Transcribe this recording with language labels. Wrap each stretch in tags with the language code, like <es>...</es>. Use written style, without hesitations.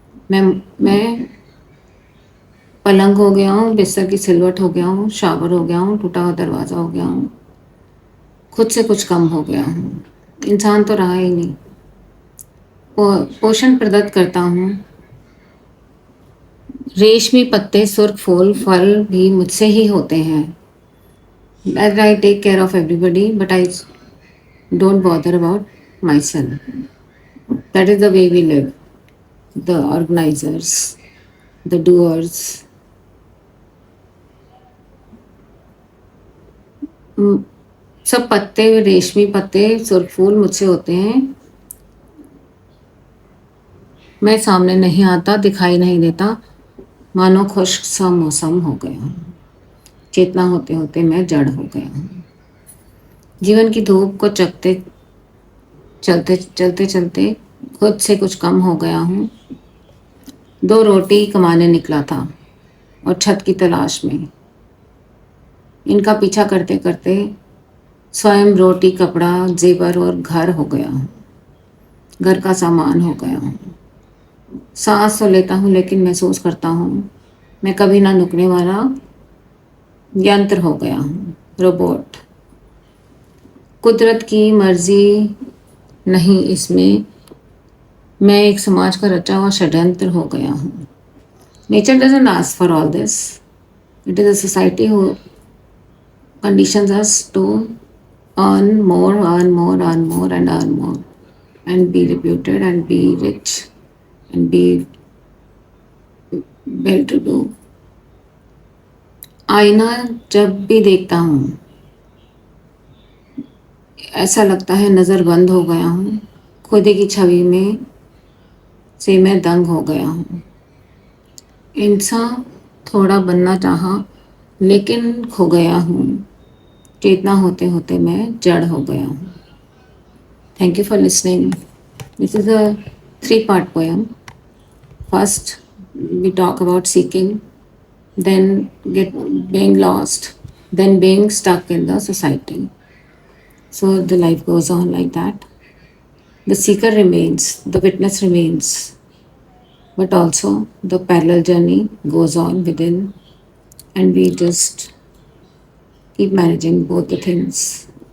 <hi>मैं पलंग हो गया हूँ, बिस्तर की सिलवट हो गया हूँ, शावर हो गया हूँ, टूटा हुआ दरवाज़ा हो गया हूँ। खुद से कुछ कम हो गया हूँ। इंसान तो रहा ही नहीं। पोषण प्रदत्त करता हूँ। रेशमी पत्ते, सुर्ख फूल, फल भी मुझसे ही होते हैं।</hi> <en>That I take care of everybody, but I don't bother about myself. That is the way we live. The organizers, the doers.</en> <hi>हम्म, सब पत्ते, रेशमी पत्ते, सुर्ख फूल मुझसे होते हैं। मैं सामने नहीं आता, दिखाई नहीं देता, मानो खुश्क सा मौसम हो गया हूँ। चेतना होते होते मैं जड़ हो गया हूँ। जीवन की धूप को चलते चलते चलते चलते खुद से कुछ कम हो गया हूँ। 2 रोटी कमाने निकला था और छत की तलाश में। इनका पीछा करते करते स्वयं रोटी, कपड़ा, जेवर और घर हो गया हूँ। घर का सामान हो गया हूँ। सांस तो लेता हूँ लेकिन महसूस करता हूँ मैं कभी ना रुकने वाला यंत्र हो गया हूँ, रोबोट। कुदरत की मर्जी नहीं, इसमें मैं एक समाज का रचा हुआ षड्यंत्र हो गया हूँ। Nature doesn't ask for all this, it is a society who</hi> <en>conditions us to earn more, earn more, earn more, and earn more, and be reputed, and be rich, and be well to do.</en> <hi>आईना जब भी देखता हूँ ऐसा लगता है नज़र बंद हो गया हूँ, खुद की छवि में से मैं दंग हो गया हूँ। इंसान थोड़ा बनना चाहा लेकिन खो गया हूँ, चेतना होते होते मैं जड़ हो गया हूँ।</hi> <en>Thank you for listening. This is a 3-part poem. First we talk about seeking, then being lost, then being stuck in the society. So the life goes on like that. The seeker remains, the witness remains, but also the parallel journey goes on within, and we just keep managing both the things.</en>